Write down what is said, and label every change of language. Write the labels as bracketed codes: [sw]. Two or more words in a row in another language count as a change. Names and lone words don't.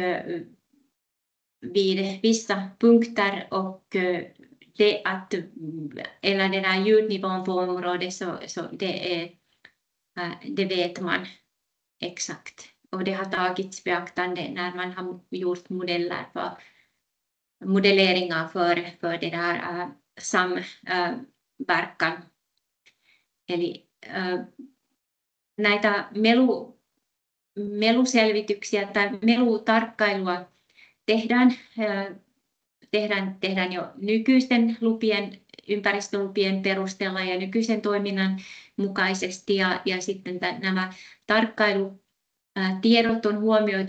[sv] vid vissa punkter, och eller den här ljudnivån på området, så det vet man exakt, och det har tagits beaktande när man har gjort modelleringar för det där samverkan. [fi] Eli näitä meluselvityksiä tai melutarkkailua tehdään jo nykyisten ympäristölupien perusteella ja nykyisen toiminnan mukaisesti, ja sitten nämä tarkkailutiedot on huomioitu,